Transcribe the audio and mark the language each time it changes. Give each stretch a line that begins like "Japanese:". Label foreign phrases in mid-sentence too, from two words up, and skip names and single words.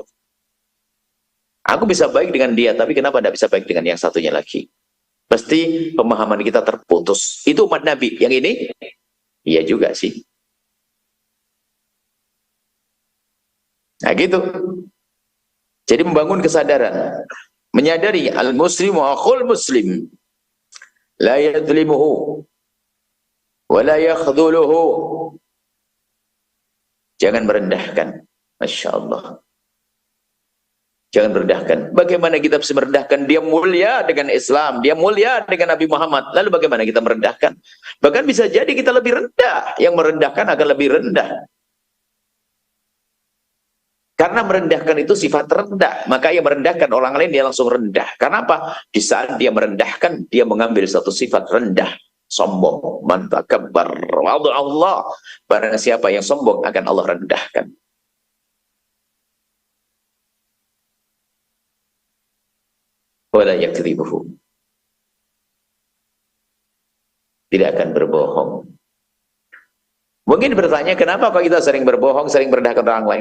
Indonesian: Aku bisa baik dengan dia, tapi kenapa tidak bisa baik dengan yang satunya lagi? Pasti pemahaman kita terputus. Itu umat Nabi. Yang ini, iya juga sih. Nah gitu. Jadi membangun kesadaran. Menyadari
Arabic: al-muslimu akhul muslim. La yadlimuhu. Wa la yakhdhuluhu.
Indonesian: Jangan merendahkan.
Arabic: Masya Allah.
Indonesian: Jangan merendahkan. Bagaimana kita bisa merendahkan? Dia mulia dengan Islam. Dia mulia dengan Nabi Muhammad. Lalu bagaimana kita merendahkan? Bahkan bisa jadi kita lebih rendah. Yang merendahkan akan lebih rendah. Karena merendahkan itu sifat rendah. Maka yang merendahkan orang lain dia langsung rendah. Karena apa? Di saat dia merendahkan, dia mengambil satu sifat rendah. Sombong.
Arabic: Man takabbar. Wa'adu Allah.
Indonesian: Barang siapa yang sombong akan Allah rendahkan.
Arabic: Wala yakdzibuhu.
Indonesian: Tidak akan berbohong. Mungkin bertanya, kenapa kok kita sering berbohong, sering merendahkan orang lain?